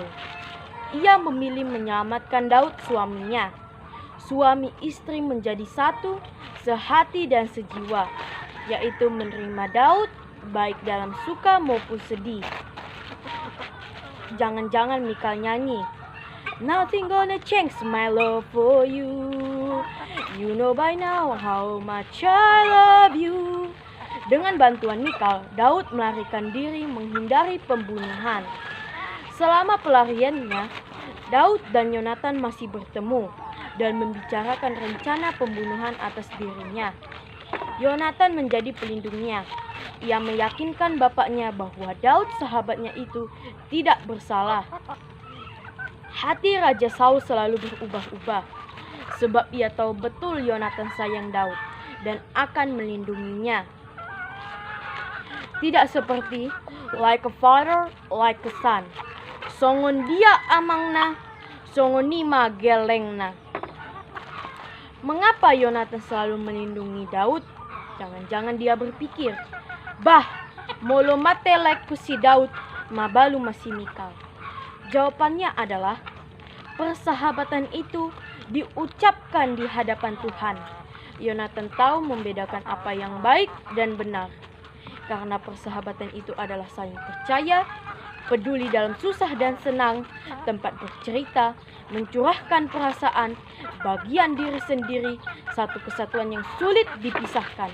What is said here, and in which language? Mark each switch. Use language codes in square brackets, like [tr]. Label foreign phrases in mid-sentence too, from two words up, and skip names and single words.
[id] Ia memilih menyelamatkan Daud suaminya. Suami istri menjadi satu, sehati dan sejiwa, yaitu menerima Daud baik dalam suka maupun sedih. Jangan-jangan Mikal nyanyi, [en] "Nothing gonna change my love for you. You know by now how much I love you." [id] Dengan bantuan Mikal, Daud melarikan diri menghindari pembunuhan. Selama pelariannya, Daud dan Yonatan masih bertemu dan membicarakan rencana pembunuhan atas dirinya. Yonatan menjadi pelindungnya. Ia meyakinkan bapaknya bahwa Daud sahabatnya itu tidak bersalah. Hati Raja Saul selalu berubah-ubah, sebab ia tahu betul Yonatan sayang Daud dan akan melindunginya. Tidak seperti [en] like a father, like a son. [bbc] Songon dia amangna, songon nima gelengna. [id] Mengapa Yonatan selalu melindungi Daud? Jangan-jangan dia berpikir, [bbc] "Bah, molo mate like si Daud, mabalu masih Mikal." [id] Jawabannya adalah, persahabatan itu diucapkan di hadapan Tuhan. Yonatan tahu membedakan apa yang baik dan benar. Karena persahabatan itu adalah saling percaya, peduli dalam susah dan senang, tempat bercerita, mencurahkan perasaan, bagian diri sendiri, satu kesatuan yang sulit dipisahkan.